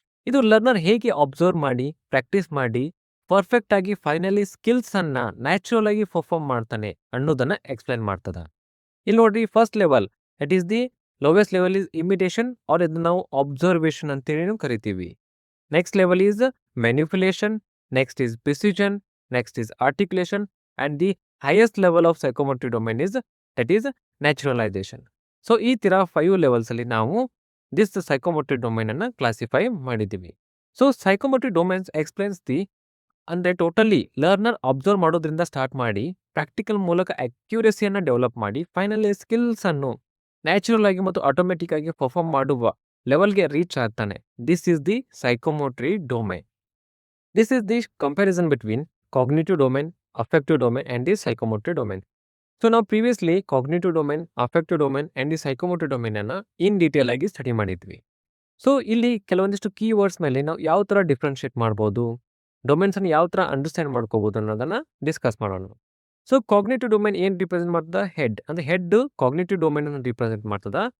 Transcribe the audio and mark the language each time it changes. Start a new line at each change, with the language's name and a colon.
Kannada: ಇದು ಲರ್ನರ್ ಹೇಗೆ ಅಬ್ಸರ್ವ್ ಮಾಡಿ ಪ್ರಾಕ್ಟೀಸ್ ಮಾಡಿ ಪರ್ಫೆಕ್ಟ್ ಆಗಿ ಫೈನಲಿ ಸ್ಕಿಲ್ಸ್ ಅನ್ನ ನ್ಯಾಚುರಲ್ ಆಗಿ ಪರ್ಫಾರ್ಮ್ ಮಾಡ್ತಾನೆ ಅನ್ನೋದನ್ನ ಎಕ್ಸ್ಪ್ಲೈನ್ ಮಾಡ್ತದ. ಇಲ್ಲಿ ನೋಡ್ರಿ,
English: first level that is the lowest level is imitation or
Kannada: ಇದನ್ನ ನಾವು
English: observation
Kannada: ಅಂತೇಳಿ ಕರಿತೀವಿ.
English: Next level is manipulation, next is precision, next is articulation, and the highest level of psychomotory domain is that is naturalization.
Kannada: So ಈ ತರ 5 levels ಅಲ್ಲಿ ನಾವು this ಸೈಕೋಮೋಟರಿ domain ಅನ್ನ classify ಮಾಡಿದ್ದೀವಿ.
English: so psychomotory domains explains the
Kannada: ಅಂದ್ರೆ ಟೋಟಲಿ ಲರ್ನರ್ ಅಬ್ಸರ್ವ್ ಮಾಡೋದ್ರಿಂದ start ಮಾಡಿ practical ಮೂಲಕ ಅಕ್ಯುರೇಸಿಯನ್ನ ಡೆವಲಪ್ ಮಾಡಿ ಫೈನಲಿ ಸ್ಕಿಲ್ಸ್ ಅನ್ನು ನ್ಯಾಚುರಲ್ ಆಗಿ ಮತ್ತು ಆಟೋಮೆಟಿಕ್ ಆಗಿ ಪರ್ಫಾರ್ಮ್ ಮಾಡುವ ಲೆವೆಲ್ಗೆ ರೀಚ್ ಆಗ್ತಾನೆ.
English: This is the psychomotory domain. This is the comparison between cognitive domain, affective domain and the psychomotor domain. So now previously cognitive domain, affective domain and the psychomotor domain
Kannada: ಅನ್ನ in detail ಆಗಿ study ಮಾಡಿದ್ವಿ. So ಇಲ್ಲಿ ಕೆಲವೊಂದಿಷ್ಟು keywords ಮೇಲೆ ನಾವು ಯಾವ ತರ differentiate ಮಾಡ್ಬೋದು, ಡೊಮೇನ್ಸನ್ನು ಯಾವ ಥರ ಅಂಡರ್ಸ್ಟ್ಯಾಂಡ್ ಮಾಡ್ಕೋಬೋದು ಅನ್ನೋದನ್ನು ಡಿಸ್ಕಸ್ ಮಾಡೋಣ. ಸೊ ಕಾಗ್ನಿಟಿವ್ ಡೊಮೇನ್ ಏನು ರಿಪ್ರೆಸೆಂಟ್ ಮಾಡ್ತದ? ಹೆಡ್. ಅಂದರೆ ಹೆಡ್ ಕಾಗ್ನಿಟಿವ್ ಡೊಮೇನನ್ನು ರಿಪ್ರೆಸೆಂಟ್ ಮಾಡ್ತದ.